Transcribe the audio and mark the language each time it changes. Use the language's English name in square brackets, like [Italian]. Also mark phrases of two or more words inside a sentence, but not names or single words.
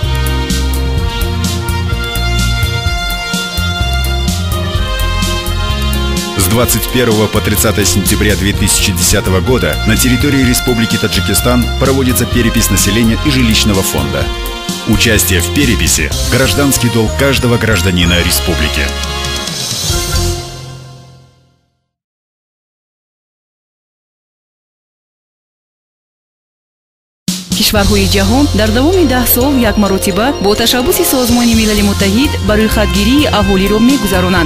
[Russian] С 21 по 30 сентября 2010 года на территории Республики Таджикистан проводится перепись населения и жилищного фонда. Участие в переписи – гражданский долг каждого гражданина республики. [Tajik] кишварҳои ҷаҳон дар давоми 10 сол як маротиба бо ташаббуси Созмони Милали Муттаҳид барои хатгирии аҳолиро мегузаронанд.